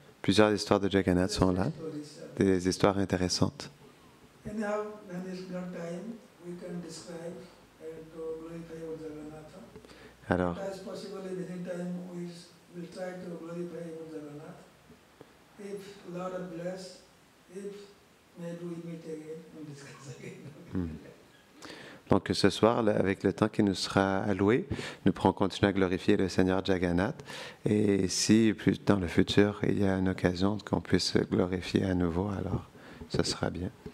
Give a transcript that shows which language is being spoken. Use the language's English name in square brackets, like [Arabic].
[French] Plusieurs histoires de Jagannath sont là, [English] Stories are [French] des histoires intéressantes. [English] there. Anyhow, when it's got time, we can describe and to glorify our Jagannatha. [French] Alors, [English] As possible, within time, we will try to glorify our Jagannath. If Lord bless, if maybe we meet again and discuss again. [French] donc ce soir, là, avec le temps qui nous sera alloué, nous pourrons continuer à glorifier le Seigneur Jagannath. Et si plus dans le futur, il y a une occasion qu'on puisse glorifier à nouveau, alors ce sera bien.